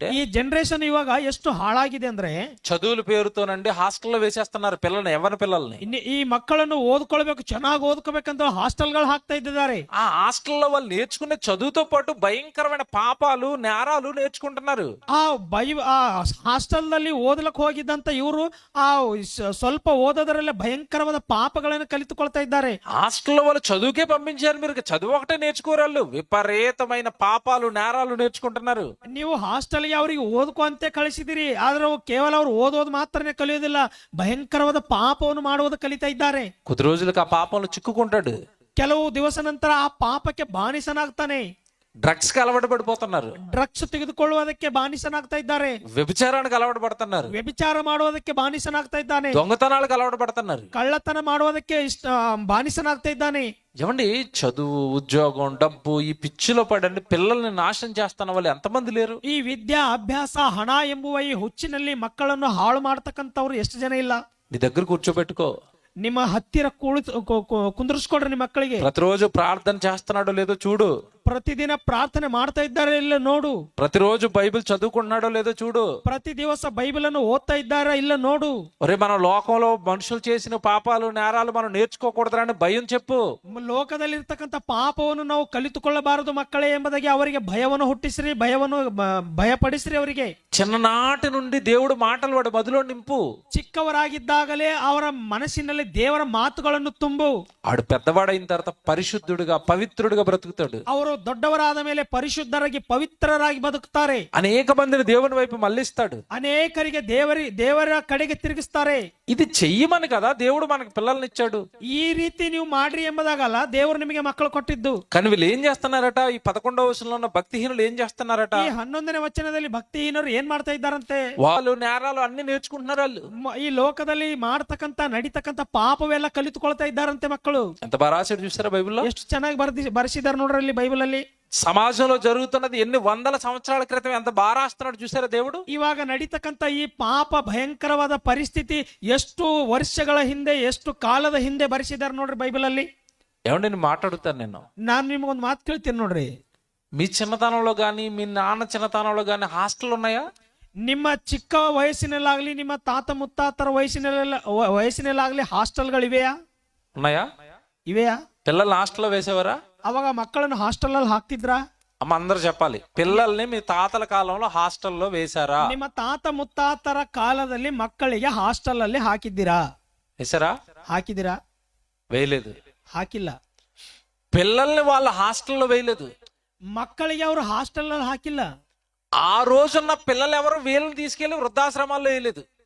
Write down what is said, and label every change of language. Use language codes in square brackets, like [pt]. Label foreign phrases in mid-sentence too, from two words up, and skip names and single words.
[kn] ಈ ಜನರೇಷನ್ ಇವಾಗ ಎಷ್ಟು ಹಾಳಾಗಿದೆ ಅಂದ್ರೆ [te] చదువుల పేరుతోనండి హాస్టల్లో వేసేస్తున్నారు పిల్లల్ని, ఎవరి పిల్లల్ని. [kn] ಈ ಮಕ್ಕಳನ್ನು ಓದ್ಕೊಳ್ಬೇಕು, ಚೆನ್ನಾಗಿ ಓದ್ಕೋಬೇಕಂತ ಹಾಸ್ಟೆಲ್ಗಳು ಹಾಕ್ತಾ ಇದ್ದಾರೆ. [te] ఆ హాస్టల్లో వాళ్ళు నేర్చుకునే చదువుతో పాటు భయంకరమైన పాపాలు నేరాలు నేర్చుకుంటున్నారు. [kn] ಆ ಹಾಸ್ಟೆಲ್ ನಲ್ಲಿ ಓದಲಕ್ಕೆ ಹೋಗಿದ್ದಂತ ಇವರು ಆ ಸ್ವಲ್ಪ ಓದೋದರಲ್ಲೇ ಭಯಂಕರವಾದ ಪಾಪಗಳನ್ನು ಕಲಿತುಕೊಳ್ತಾ ಇದ್ದಾರೆ. [te] హాస్టల్లో వాళ్ళు చదువుకే పంపించారు, మీరు చదువు ఒకటే నేర్చుకోరాళ్ళు, విపరీతమైన పాపాలు నేరాలు నేర్చుకుంటున్నారు. [kn] ನೀವು ಹಾಸ್ಟೆಲ್ಗೆ ಅವರಿಗೆ ಓದ್ಕೋ ಅಂತ ಕಳಿಸಿದಿರಿ, ಆದ್ರೆ ಕೇವಲ ಅವ್ರು ಓದೋದು ಮಾತ್ರನೇ ಕಲಿಯೋದಿಲ್ಲ, ಭಯಂಕರವಾದ ಪಾಪವನ್ನು ಮಾಡುವುದು ಕಲಿತಾ ಇದ್ದಾರೆ. [te] కొద్ది రోజులకు ఆ పాపంలో చిక్కుకుంటాడు. [kn] ಕೆಲವು ದಿವಸ ನಂತರ ಆ ಪಾಪಕ್ಕೆ ಬಾನಿಸನಾಗ್ತಾನೆ. [te] డ్రగ్స్ కి అలవాటు పడిపోతున్నారు, [kn] ಡ್ರಗ್ಸ್ ತೆಗೆದುಕೊಳ್ಳುವುದಕ್ಕೆ ಬಾನಿಸನಾಗ್ತಾ ಇದ್ದಾರೆ, [te] వ్యభిచారానికి అలవాటు పడుతున్నారు, [kn] ವ್ಯಭಿಚಾರ ಮಾಡುವುದಕ್ಕೆ ಬಾನಿಸನಾಗ್ತಾ ಇದ್ದಾನೆ, [te] దొంగతనాలకు అలవాటు పడుతున్నారు, [kn] ಕಳ್ಳತನ ಮಾಡುವುದಕ್ಕೆ ಬಾನಿಸನಾಗ್ತಾ ಇದ್ದಾನೆ. [te] ఏమండి చదువు, ఉద్యోగం, డబ్బు ఈ పిచ్చిలో పడండి పిల్లల్ని నాశనం చేస్తున్న వాళ్ళు ఎంతమంది లేరు? [kn] ಈ ವಿದ್ಯಾ ಅಭ್ಯಾಸ ಹಣ ಎಂಬುವ ಈ ಹುಚ್ಚಿನಲ್ಲಿ ಮಕ್ಕಳನ್ನು ಹಾಳು ಮಾಡ್ತಕ್ಕಂಥವ್ರು ಎಷ್ಟು ಜನ ಇಲ್ಲ? [te] నీ దగ్గర కూర్చోబెట్టుకో, [kn] ನಿಮ್ಮ ಹತ್ತಿರ ಕುಂದ್ರಿಸ್ಕೊಡ್ರಿ ನಿಮ್ಮ ಮಕ್ಕಳಿಗೆ. [te] ప్రతిరోజు ప్రార్థన చేస్తున్నాడో లేదో చూడు, [kn] ಪ್ರತಿದಿನ ಪ್ರಾರ್ಥನೆ ಮಾಡ್ತಾ ಇದ್ದಾರೆ ಇಲ್ಲ ನೋಡು, [te] ప్రతిరోజు బైబిల్ చదువుకుంటున్నాడో లేదో చూడు, [kn] ಪ್ರತಿ ದಿವಸ ಬೈಬಲ್ ಅನ್ನು ಓದ್ತಾ ಇದ್ದಾರಾ ಇಲ್ಲ ನೋಡು. [te] ఒరే మన లోకంలో మనుషులు చేసిన పాపాలు నేరాలు మనం నేర్చుకోకూడదని భయం చెప్పు. [kn] ಲೋಕದಲ್ಲಿರ್ತಕ್ಕಂಥ ಪಾಪವನ್ನು ನಾವು ಕಲಿತುಕೊಳ್ಳಬಾರದು ಮಕ್ಕಳೇ ಎಂಬುದಾಗಿ ಅವರಿಗೆ ಭಯವನ್ನು ಹುಟ್ಟಿಸ್ರಿ, ಭಯಪಡಿಸ್ರಿ ಅವರಿಗೆ. [te] చిన్ననాటి నుండి దేవుడు మాటలు వాడు మదిలో నింపు. [kn] ಚಿಕ್ಕವರಾಗಿದ್ದಾಗಲೇ ಅವರ ಮನಸ್ಸಿನಲ್ಲಿ ದೇವರ ಮಾತುಗಳನ್ನು ತುಂಬು. [te] ఆడు పెద్దవాడైన తర్వాత పరిశుద్ధుడిగా పవిత్రుడిగా బ్రతుకుతాడు. [kn] ಅವರು ದೊಡ್ಡವರಾದ ಮೇಲೆ ಪರಿಶುದ್ಧರಾಗಿ ಪವಿತ್ರರಾಗಿ ಬದುಕುತ್ತಾರೆ. [te] అనేక మందిని దేవుని వైపు మళ్ళిస్తాడు, [kn] ಅನೇಕರಿಗೆ ದೇವರ ಕಡೆಗೆ ತಿರುಗಿಸ್ತಾರೆ. [te] ఇది చెయ్యమని కదా దేవుడు మనకు పిల్లల్ని ఇచ్చాడు. [kn] ಈ ರೀತಿ ನೀವು ಮಾಡ್ರಿ ಎಂಬುದಾಗಲ್ಲ ದೇವರು ನಿಮಗೆ ಮಕ್ಕಳು ಕೊಟ್ಟಿದ್ದು. [te] కానీ వీళ్ళు ఏం చేస్తున్నారట? ఈ 11వ వచనంలో ఉన్న భక్తిహీనులు ఏం చేస్తున్నారట? [kn] ಈ 11ನೇ ವಚನದಲ್ಲಿ ಭಕ್ತಿಹೀನರು ಏನ್ ಮಾಡ್ತಾ ಇದ್ದಾರಂತೆ? [te] వాళ్ళు నేరాలు అన్ని నేర్చుకుంటున్నారు. వాళ్ళు [kn] ಈ ಲೋಕದಲ್ಲಿ ಮಾಡ್ತಕ್ಕಂತ ನಡೀತಕ್ಕಂತ ಪಾಪವೆಲ್ಲ ಕಲಿತುಕೊಳ್ತಾ ಇದ್ದಾರಂತೆ ಮಕ್ಕಳು. [te] ఎంత బాగా రాశాడు చూసారా బైబిల్లో? [kn] ಎಷ್ಟು ಚೆನ್ನಾಗಿ ಬರೆಸಿದ್ದಾರೆ ನೋಡ್ರಿ ಅಲ್ಲಿ ಬೈಬಲ್ ಅಲ್ಲಿ. [te] సమాజంలో జరుగుతున్నది ఎన్ని వందల సంవత్సరాల క్రితం ఎంత బాగా రాస్తున్నాడు చూసారా దేవుడు. [kn] ಇವಾಗ ನಡೀತಕ್ಕಂತ ಈ ಪಾಪ ಭಯಂಕರವಾದ ಪರಿಸ್ಥಿತಿ ಎಷ್ಟು ವರ್ಷಗಳ ಹಿಂದೆ, ಎಷ್ಟು ಕಾಲದ ಹಿಂದೆ ಬರೆಸಿದ್ದಾರೆ ನೋಡ್ರಿ ಬೈಬಲ್ ಅಲ್ಲಿ. [te] ఏమండి నేను మాట్లాడుతాను, [kn] ನಾನು ನಿಮ್ಗೊಂದು ಮಾತು ಕೇಳ್ತೀನಿ ನೋಡ್ರಿ. [te] మీ చిన్నతనంలో గానీ మీ నాన్న చిన్నతనంలో గానీ హాస్టల్ ఉన్నాయా? [kn] ನಿಮ್ಮ ಚಿಕ್ಕ ವಯಸ್ಸಿನಲ್ಲಾಗ್ಲಿ ನಿಮ್ಮ ತಾತ ಮುತ್ತಾತರ ವಯಸ್ಸಿನಲ್ಲಾಗ್ಲಿ ಹಾಸ್ಟೆಲ್ಗಳಿವೆಯಾ? [te] ఉన్నాయಾ? [kn] ಇವೆಯಾ? [te] పిల్లల్ని హాస్టల్లో వేసేవారా? [kn] ಅವಾಗ ಮಕ್ಕಳನ್ನು ಹಾಸ್ಟೆಲ್ ಅಲ್ಲಿ ಹಾಕ್ತಿದ್ರಾ? [te] అమ్మ అందరూ చెప్పాలి, పిల్లల్ని మీ తాతల కాలంలో హాస్టల్లో వేశారా? [kn] ನಿಮ್ಮ ತಾತ ಮುತ್ತಾತರ ಕಾಲದಲ್ಲಿ ಮಕ್ಕಳಿಗೆ ಹಾಸ್ಟೆಲ್ ಅಲ್ಲಿ ಹಾಕಿದ್ದೀರಾ? [te] వేశారా? [kn] ಹಾಕಿದ್ದೀರಾ? [te] వేయలేదు. [kn] ಹಾಕಿಲ್ಲ. [te] పిల్లల్ని వాళ్ళ హాస్టల్లో వేయలేదు. [kn] ಮಕ್ಕಳಿಗೆ ಅವರು ಹಾಸ್ಟೆಲ್ ಅಲ್ಲಿ ಹಾಕಿಲ್ಲ. [te] ఆ రోజున్న పిల్లలు ఎవరు వీళ్ళని తీసుకెళ్లి వృద్ధాశ్రమాల్లో వేయలేదు.